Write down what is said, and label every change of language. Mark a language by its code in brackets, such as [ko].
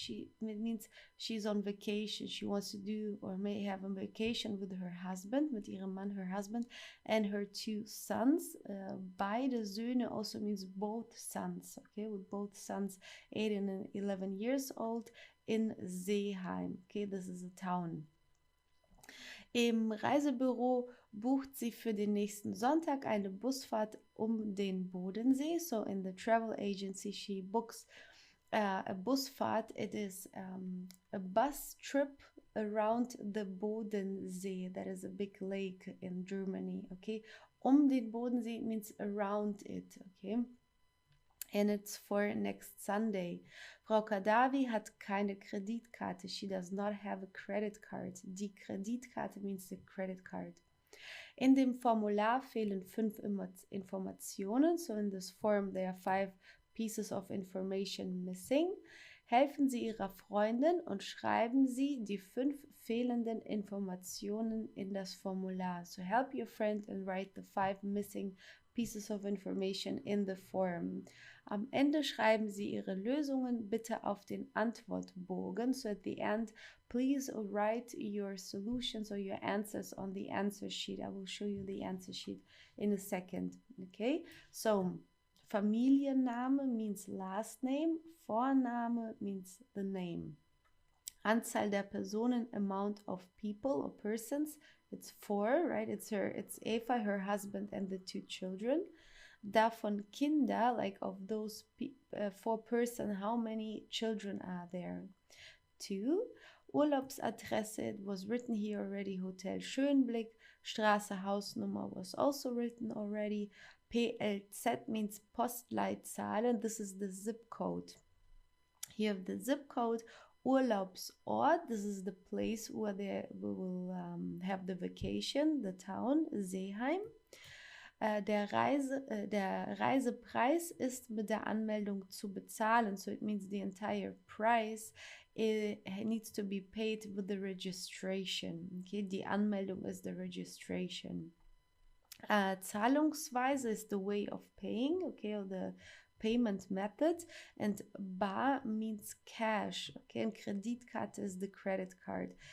[en] It means she's on vacation. She wants to do or may have a vacation with her husband, [de] mit ihrem Mann, [en] her husband, and her two sons. [de] Beide Söhne [en] also means both sons, okay, with both sons 8 and 11 years old in Seeheim. Okay, this is a town. [de] Im Reisebüro bucht sie für den nächsten Sonntag eine Busfahrt um den Bodensee. [en] So in the travel agency she books a Busfahrt. It is a bus trip around the Bodensee. That is a big lake in Germany. Okay, den Bodensee means around it. Okay, and it's for next Sunday. [de] Frau Kadavi hat keine Kreditkarte. [en] She does not have a credit card. Die Kreditkarte means the credit card. [de] In dem Formular fehlen 5 Informationen. [en] So in this form there are 5 pieces of information missing. [de] Helfen Sie Ihrer Freundin und schreiben Sie die 5 fehlenden Informationen in das Formular. [en] So help your friend and write the 5 missing pieces of information in the form. [de] Am Ende schreiben Sie Ihre Lösungen bitte auf den Antwortbogen. [en] So at the end, please write your solutions or your answers on the answer sheet. I will show you the answer sheet in a second. Okay, so Familienname means last name, Vorname means the name. [de] Anzahl der Personen, [en] amount of people or persons, it's 4, right? It's Eva, her husband, and the 2 children. [de] Davon Kinder, [en] like of those 4 persons, how many children are there? 2. Urlaubsadresse, it was written here already, Hotel Schönblick. Straße, Hausnummer was also written already. PLZ means Postleitzahl, and this is the zip code. Here the zip code. Urlaubsort, this is the place where we will have the vacation, the town, Seeheim. [de] Der Reisepreis ist mit der Anmeldung zu bezahlen. [en] So it means the entire price needs to be paid with the registration. Okay, die Anmeldung is the registration. Zahlungsweise is the way of paying, okay, or the payment method, and bar means cash, okay, and Kreditkarte is the credit card.